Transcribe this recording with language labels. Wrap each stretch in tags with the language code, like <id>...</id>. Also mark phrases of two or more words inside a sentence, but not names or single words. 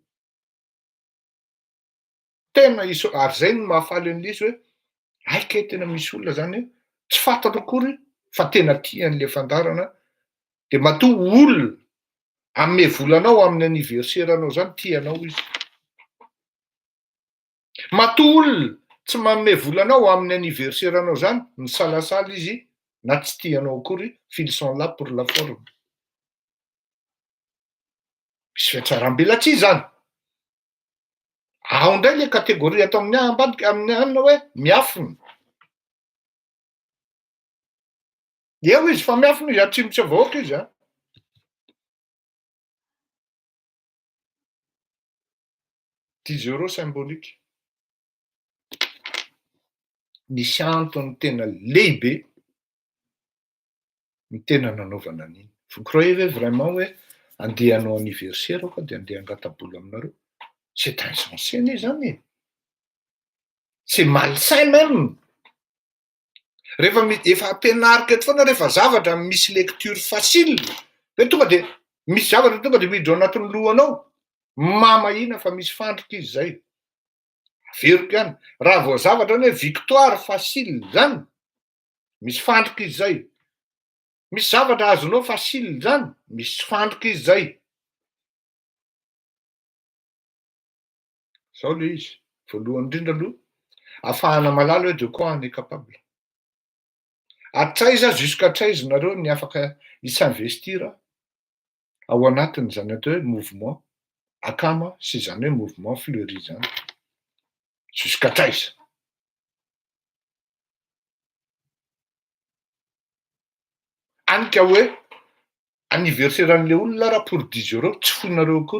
<mg>Tena ary zay no mahafaly an'le izy hoe aika tena misy olona zany tsy fantako akory fa tena tian'le fandarana de matoa olona ame volanao amin'ny anniverseranao zany tianao izy. Matoa olona tsy manome volanao amin'ny anniverseranao zany misalasala izy na tsy tianao akory,</mg> <fr>ils sont là pour la forme.</fr> <mg>Misy fiatsaram-belatsihy zany. Ao ndray le kategoria atao amin'ny ambadika amin'ny anina hoe miafina. Eo izy fa miafina izy atsimo tsy avahoaka izy.</mg> <fr>10 € symbolique.</fr> <mg>Misy antony tena lehibe ny tena nanaovana an'iny.</mg> <fr>Vous croyez vraiment</fr> <mg>hoe andeha hanao anniversaire aho de andeha hangatabola aminareo?</mg> <fr>C'est insensé zany. C'est malsain même.</fr> <mg>Rehefa efa ampianarika eto foana rehefa zavatra misy</mg> <fr>lecture facile.</fr> <mg>Hoe tonga de misy zavatra tonga de miditra ao anatin'ny lohanao. Mamahina fa misy fandrika izy zay. Averiko ihany. Raha vao zavatra hoe</mg> <fr>victoire facile</fr> <mg>zany. Misy fandrika izy zay. Misy zavatra azonao facile zany. Misy fandrika izy zay. Zao le izy. Voalohany indrindra aloha. Afahana malala hoe</mg> <fr>de quoi on est capable.</fr> <mg>Hatraiza jusqu'hatraiza nareo ny afaka s'investir ao anatiny zany atao hoe mouvement akama sy zany hoe mouvement Fleury zany. Jusqu'hatraiza. Anika hoe anniversaire an'le olona raha pour 10 € tsy fonareo akory.</mg>